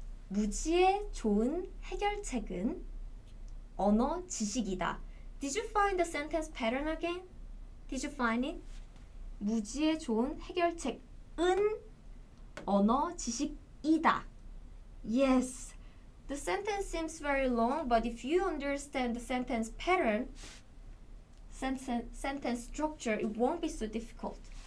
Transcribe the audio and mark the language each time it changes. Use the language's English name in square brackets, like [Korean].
[Korean] 무지의 좋은 해결책은 언어 지식이다. [English] Did you find the sentence pattern again? Did you find it? [Korean] 무지의 좋은 해결책은 언어 지식이다. [English] Yes, the sentence seems very long, but if you understand the sentence pattern, sentence structure, it won't be so difficult.